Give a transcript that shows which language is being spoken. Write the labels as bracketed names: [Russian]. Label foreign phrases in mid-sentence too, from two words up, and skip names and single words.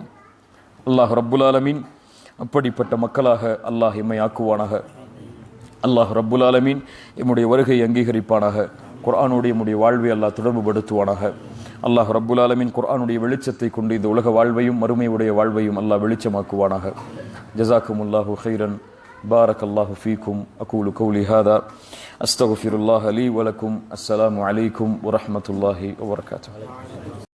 [Arabic] الله رب العالمين [Tamil] அப்படிப்பட்ட மக்களாக அல்லாஹ் எம்மை ஆக்குவானாக. [Arabic] الله رب العالمين [Tamil] எம்முடைய வருகை அங்கீகரிப்பானாக. குர்ஆனுடைய நம்முடைய வாழ்வை அல்லாஹ் தொடர்பு படுத்துவானாக. [Arabic] الله رب العالمين [Tamil] குர்ஆனுடைய வெளிச்சத்தை கொண்டு இந்த உலக வாழ்வையும் மறுமையுடைய வாழ்வையும் அல்லாஹ் வெளிச்சமாக்குவானாக. [Arabic] جزاكم الله خيرا. بارك الله فيكم. أقول قولي هذا أستغفر الله لي ولكم. السلام عليكم ورحمة الله وبركاته.